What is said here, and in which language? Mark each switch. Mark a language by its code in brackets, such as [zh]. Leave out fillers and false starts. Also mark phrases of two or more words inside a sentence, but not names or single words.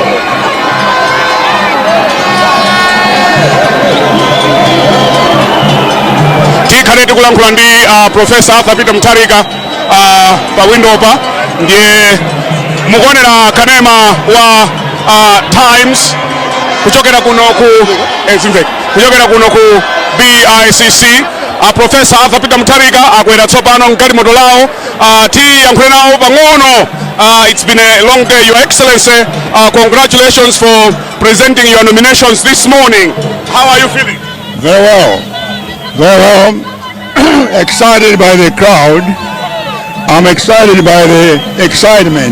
[ny] Tikhale tikulankhula ndi Profesa Arthur Peter Muthalika pa window pa ndiye mukuonera kanema wa Times kuchokera kuno ku BICC. Profesa Arthur Peter Muthalika akwera tsopano mkati moto lawo tiyankhule nawo pang'ono. [en] It's been a long day, Your Excellency. Congratulations for presenting your nominations this morning. How are you feeling? Very well. Excited by the crowd. I'm excited by the excitement.